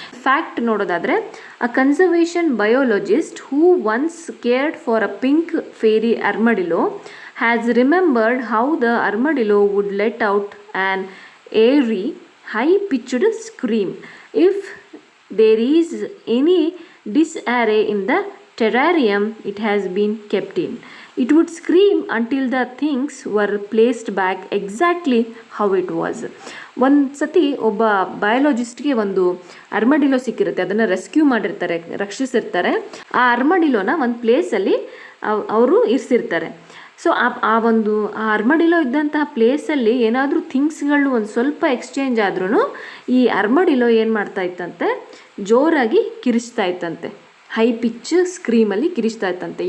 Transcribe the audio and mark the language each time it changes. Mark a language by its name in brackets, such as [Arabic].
[English] Fact ನೋಡೋದಾದರೆ, a conservation biologist who once cared for a pink fairy armadillo has remembered how the armadillo would let out an eerie high pitched scream if there is any disarray in the terrarium it has been kept in. It would scream until the things were placed back exactly how it was. [Kannada] ಒಂದು ಸತಿ ಒಬ್ಬ ಬಯಾಲಜಿಸ್ಟ್ಗೆ ಒಂದು ಅರ್ಮಡಿಲೋ ಸಿಕ್ಕಿರುತ್ತೆ, ಅದನ್ನು rescue ಮಾಡಿರ್ತಾರೆ, ರಕ್ಷಿಸಿರ್ತಾರೆ. ಆ ಅರ್ಮಡಿಲೋನ ಒಂದು ಪ್ಲೇಸಲ್ಲಿ ಅವರು ಇರಿಸಿರ್ತಾರೆ. ಸೊ ಆ ಅರ್ಮಡಿಲೋ ಇದ್ದಂತಹ ಪ್ಲೇಸಲ್ಲಿ ಏನಾದರೂ ಥಿಂಗ್ಸ್ಗಳು ಒಂದು ಸ್ವಲ್ಪ ಎಕ್ಸ್ಚೇಂಜ್ ಆದ್ರೂ ಈ ಅರ್ಮಡಿಲೋ ಏನು ಮಾಡ್ತಾ ಇತ್ತಂತೆ, ಜೋರಾಗಿ ಕಿರಿಸ್ತಾ ಇತ್ತಂತೆ, ಹೈ ಪಿಚ್ ಸ್ಕ್ರೀಮಲ್ಲಿ ಕಿರಿಸ್ತಾ ಇತ್ತಂತೆ.